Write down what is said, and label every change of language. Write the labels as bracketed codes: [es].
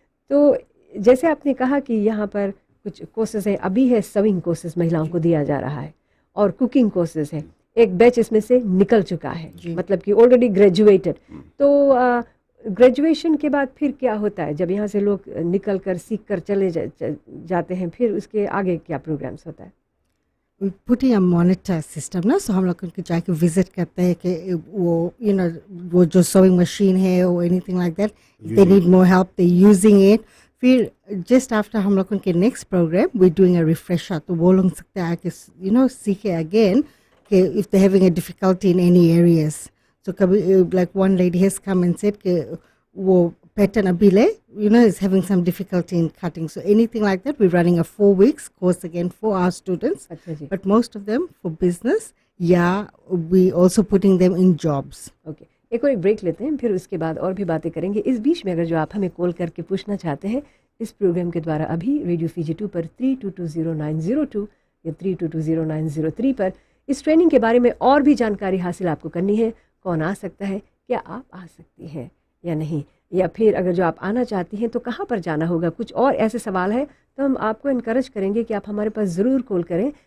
[hi] तो जैसे आपने कहा कि यहाँ पर कुछ कोर्सेज हैं, अभी है सविंग कोर्सेज महिलाओं को दिया जा रहा है, और कुकिंग कोर्सेज है, एक बैच इसमें से निकल चुका है, मतलब कि ऑलरेडी ग्रेजुएटेड। तो ग्रेजुएशन के बाद फिर क्या होता है जब यहाँ से लोग निकल कर सीख कर चले जाते हैं, फिर उसके आगे क्या प्रोग्राम्स होता है? [en] We putting a monitor system ना, so [hi] हम लोग उनके जाके विजिट करते हैं कि वो वो जो sewing machine है [en] or anything like that, they need more help, they using it. फिर just after हम लोग उनके next program we doing a refresher, [hi] तो वो लोग सकते हैं आके सीखे [en] again कि if they having a difficulty in any areas. So कभी like one lady has come and said [hi] कि वो pattern अभी ले [en] is having some difficulty in cutting, so anything like that we're running a 4 weeks course again for our students, but most of them for business, we also putting them in jobs. [hi] Okay, एक और break लेते हैं, फिर उसके बाद और भी बातें करेंगे। इस बीच में अगर जो आप हमें कॉल करके पूछना चाहते हैं इस प्रोग्राम के द्वारा अभी रेडियो फीजी 2 पर 32200902 या 32200903 पर इस ट्रेनिंग के बारे में और भी जानकारी हासिल आपको करनी है, कौन आ सकता है, क्या आप आ सकती हैं या नहीं, या फिर अगर जो आप आना चाहती हैं तो कहाँ पर जाना होगा, कुछ और ऐसे सवाल है तो हम आपको इनकरेज करेंगे कि आप हमारे पास ज़रूर कॉल करें।